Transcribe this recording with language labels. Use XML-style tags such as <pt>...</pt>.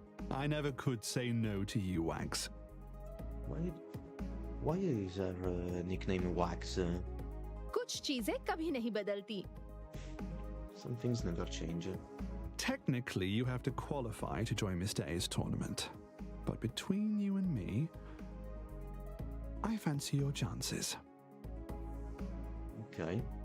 <en>I never could say no to you, Wags. Why is her nickname Wax?</en> <hi>कुछ चीजें कभी नहीं बदलती.</hi> <en>Some things never change. Technically, you have to qualify to join Mr. A's tournament. But between you and me, I fancy your chances. Ok.</en>